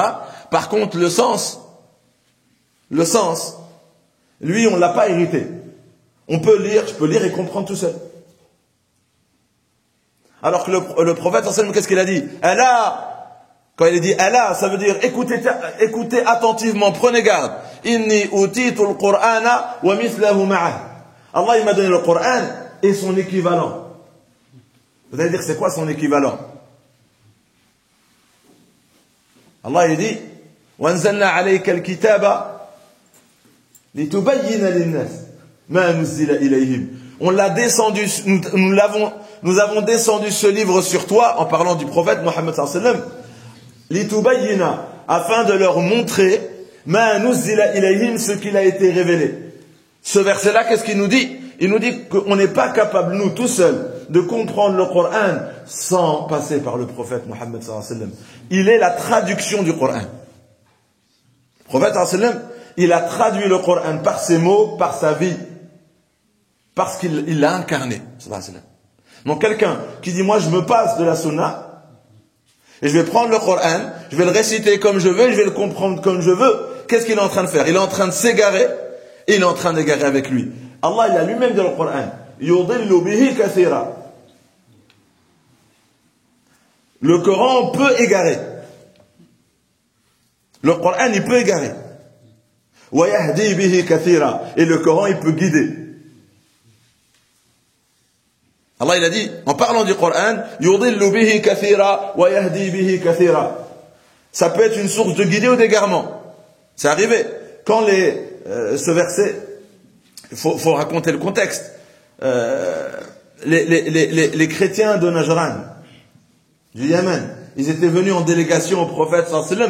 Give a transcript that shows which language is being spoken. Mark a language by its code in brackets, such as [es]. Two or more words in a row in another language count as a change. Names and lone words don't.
[fr] Par contre, le sens, lui, on ne l'a pas hérité. On peut lire, je peux lire et comprendre tout seul. Alors que le prophète, [ar] صلى الله عليه وسلم, [fr] qu'est-ce qu'il a dit? Allah, quand il a dit Allah, ça veut dire écoutez attentivement, prenez garde. [ar] إني أوتيت القرآن ومثله معه. Allah, [fr] il m'a donné le Coran et son équivalent. Vous allez dire, c'est quoi son équivalent? Allah, il dit [ar] وأنزلنا عليك الكتاب لتبين للناس ما نزل إليهم. [fr] On l'a descendu, nous avons descendu ce livre sur toi, en parlant du prophète Mohammed [ar] صلى الله عليه وسلم, [fr] litubayyina, afin de leur montrer [ar] ما نزل إليهم, [fr] ce qu'il a été révélé. Ce verset-là, qu'est-ce qu'il nous dit? Il nous dit qu'on n'est pas capable, nous, tout seuls, de comprendre le Coran sans passer par le prophète Mohammed [ar] صلى الله عليه وسلم. [fr] Il est la traduction du Coran. Le prophète [ar] صلى الله عليه وسلم, [fr] il a traduit le Coran par ses mots, par sa vie, parce qu'il l'a incarné. Donc quelqu'un qui dit, moi je me passe de la sunna, et je vais prendre le Coran, je vais le réciter comme je veux, je vais le comprendre comme je veux, qu'est-ce qu'il est en train de faire? Il est en train de s'égarer, et il est en train d'égarer avec lui. Allah, il a lui-même dans le Coran, [ar] يضل به كثيرا. [fr] Le Coran peut égarer. Le Coran, il peut égarer. [ar] ويهدي به كثيرا. [fr] Et le Coran, il peut guider. Allah, il a dit, en parlant du Coran, [ar] يضل به كثيرا ويهدي به كثيرا. [fr] Ça peut être une source de guidée ou d'égarement. C'est arrivé. Quand ce verset, il faut raconter le contexte. Les chrétiens de Najran, du Yémen, ils étaient venus en délégation au prophète [ar] صلى الله عليه وسلم.